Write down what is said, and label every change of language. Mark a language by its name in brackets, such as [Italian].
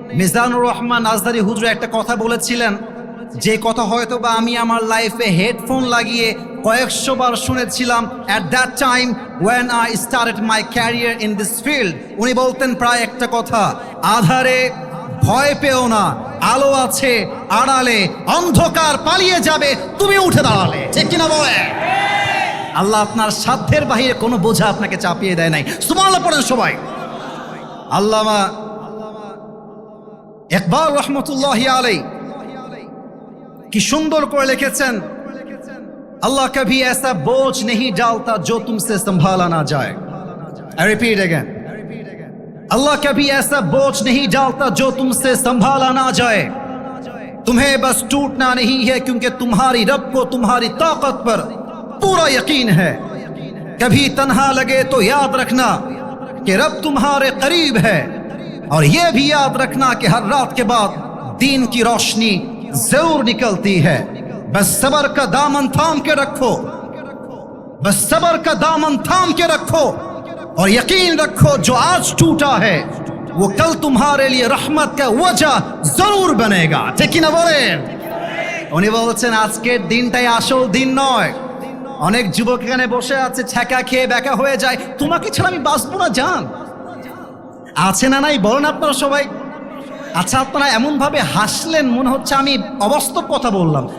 [Bangla] মিজানুর রহমান আজহারি হুজুর একটা কথা বলেছিলেন, যে কথা হয়তো বা আমি আমার লাইফে হেডফোন লাগিয়ে কয়েকশো বার শুনেছিলাম [English] At that time when I started my career in this field. [Bangla] উনি বলতেন প্রায় একটা কথা, আধারে ভয় পেও না, আলো আছে আড়ালে, অন্ধকার পালিয়ে যাবে তুমি উঠে দাঁড়ালে। ঠিক কিনা বলে? আল্লাহ আপনার সাধ্যের বাহিরে কোনো বোঝা আপনাকে চাপিয়ে দেয় নাই। সুবহানাল্লাহ পড়েন সবাই। আল্লামা ইকবাল রহমতুল্লাহি আলাইহি কি সুন্দর করে লিখেছেন, [Hindi] अल्लाह कभी ऐसा बोझ नहीं डालता जो तुमसे संभाला ना जाए। [English] I repeat again, [Hindi] अल्लाह कभी ऐसा बोझ नहीं डालता जो तुमसे संभाला ना जाए। तुम्हें बस टूटना नहीं है क्योंकि तुम्हारी रब को तुम्हारी ताकत पर पूरा यकीन है। कभी तन्हा लगे तो याद रखना कि रब तुम्हारे करीब है, और यह भी याद रखना कि हर रात के बाद दीन की रोशनी जरूर निकलती है। बस सबर का दामन थाम के रखो, बस सबर का दामन थाम के रखो, और यकीन रखो जो आज टूटा है वो कल तुम्हारे लिए रहमत का वजह जरूर बनेगा। ठीक ना बोलें? [Bangla] উনি বলছেন আজকের দিনটাই আসল দিন নয়। অনেক যুবক এখানে বসে আছে, ছ্যাঁকা খেয়ে ব্যাকা হয়ে যায়, তোমাকে ছাড়া আমি বাঁচবো না জান। আছে না নাই বলেন আপনারা সবাই? আচ্ছা, আপনারা এমন ভাবে হাসলেন মনে হচ্ছে আমি অবাস্তব কথা বললাম।